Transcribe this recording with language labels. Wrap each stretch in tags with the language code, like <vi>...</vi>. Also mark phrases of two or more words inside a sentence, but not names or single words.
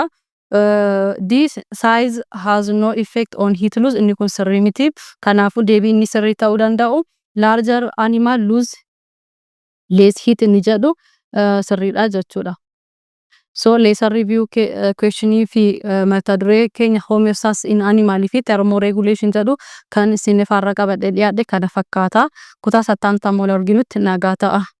<en>This size has no effect on heat loss</en> <om>inni kun sirrii miti. Kanaafuu deebii inni sirrii ta'uu danda'u</om> <en>larger animal lose less heat</en> <om>inni jedhu sirriidha jechuudha. So</om> <en>lesson review question</en> <om>fi mata duree keenya</om> <en>homeostasis in animal</en> <om>fi thermoregulation jedhu kan isin farra qabadhe dhiyaadhe kana fakkaata. Kutaa 80 wal arginutti nagaa ta'a.</om>